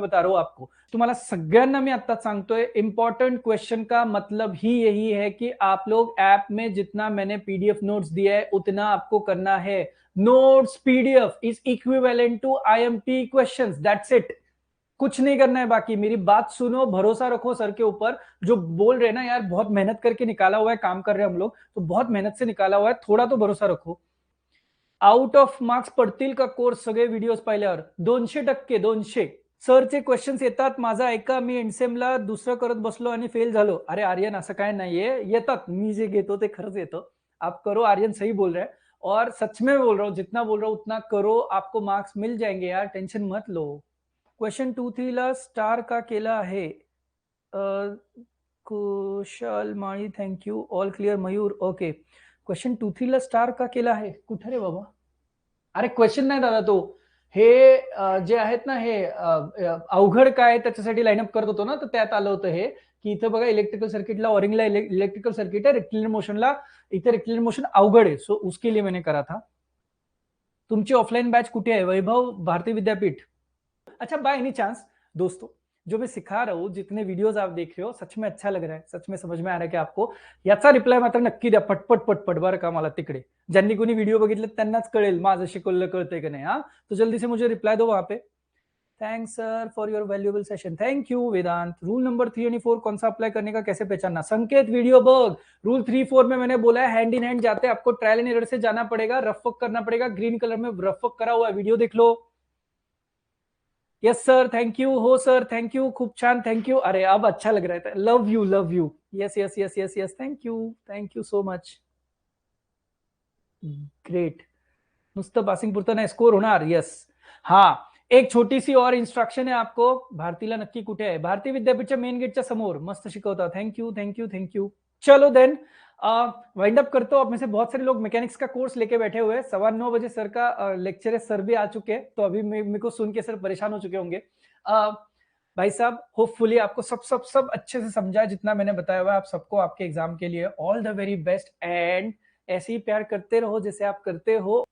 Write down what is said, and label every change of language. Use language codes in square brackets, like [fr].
[hi] मैं बता रहा हूं आपको, [mr] तुम्हाला सगळ्यांना मी आता सांगतोय, [hi] इंपॉर्टेंट क्वेश्चन का मतलब ही यही है कि आप लोग ऐप में जितना मैंने पीडीएफ नोट्स दिया है उतना आपको करना है। [en] notes PDF is equivalent to IMP questions, that's it, [hi] कुछ नहीं करना है बाकी। मेरी बात सुनो, भरोसा रखो सर के ऊपर, जो बोल रहे ना यार बहुत मेहनत करके निकाला हुआ है, काम कर रहे हैं हम लोग तो बहुत मेहनत से निकाला हुआ है, थोड़ा तो भरोसा रखो। [mr] आउट ऑफ मार्क्स पडतील का कोर्स सगळे व्हिडिओज पाहिल्यावर? 200%, 200 सरचे क्वेश्चन्स येतात, माझा ऐका, मी एनसेमला दुसरं करत बसलो आणि फेल झालो। अरे आर्यन असं काय नाहीये, येतात, मी जे घेतो ते खरंच येतं, [hi] आप करो। आर्यन सही बोल रहा है और सच में बोल रहा हूँ, जितना बोल रहा हूँ उतना करो, आपको मार्क्स मिल जाएंगे यार, टेंशन मत लो। [mr] क्वेश्चन 2-3 ला स्टार का केला आहे? [en] Kushal Mali, thank you, all clear Mayur, okay. [mr] Question 2-3 ला स्टार का केला आहे? कुठे रे बाबा? अरे क्वेश्चन नाही दादा तो, हे जे आहेत ना हे अवघड काय त्याच्यासाठी लाईनअप करत होतो ना, तर त्यात आलं होतं हे की इथं बघा इलेक्ट्रिकल सर्किटला, ऑरिंगला इलेक्ट्रिकल सर्किट है, रेक्टिलियर मोशनला इथे [hi] रेक्टिलियर मोशन अवघड है, सो उसके लिए मैंने करा था। [mr] तुमची ऑफलाइन बैच कुठे आहे? वैभव भारती विद्यापीठ। [hi] अच्छा बाय एनी चांस दोस्तों, जो मैं सिखा रहा हूं, जितने वीडियोस आप देख रहे हो, सच में अच्छा लग रहा है, सच में समझ में आ रहा है कि आपको, [mr] याचा रिप्लाय मात्र नक्की द्या, पटपट पटपट, बरं का, मला तिकडे ज्यांनी कोणी व्हिडिओ बघितले त्यांनाच कळेल माझं शिकवलं कळतंय की नाही। [hi] हा तो जल्दी से मुझे रिप्लाई दो वहां पे। [en] Thanks sir for your valuable session, thank you Vedant. [hi] Rule number 3 और 4 कौन सा अप्लाई करने का, कैसे पहचानना? संकेत वीडियो बग, रूल 3-4 में मैंने बोला है हैंड इन हैंड जाते, आपको ट्रायल एंड एरर से जाना पड़ेगा, रफ वर्क करना पड़ेगा, ग्रीन कलर में रफ वर्क करा हुआ है, वीडियो देख लो। [en] yes sir thank you, [mr] हो सर [en] thank you, [mr] खूप छान, [en] Thank you. [hi] अरे अब अच्छा लग रहा है, [en] Love you love you, yes yes yes yes yes, thank you so much, great. [mr] नुसतं पासिंग पुरतं नाही, स्कोर होणार, यस। [hi] हाँ एक छोटी सी और इंस्ट्रक्शन है आपको, [mr] भारतीला नक्की कुठे आहे? भारती विद्यापीठच्या मेन गेटच्या समोर, मस्त शिकवता, थँक्यू। [hi] चलो देन वाइंड अप करते हो। आप में से बहुत सारे लोग मैकेनिक्स का कोर्स लेके बैठे हुए हैं, 9:15 बजे सर का लेक्चर है, सर भी आ चुके हैं, तो अभी मेरे को सुन के सर परेशान हो चुके होंगे। भाई साहब होपफुली आपको सब अच्छे से समझा जितना मैंने बताया हुआ है। आप सबको आपके एग्जाम के लिए all the very best, and ऐसे ही प्यार करते रहो जैसे आप करते हो।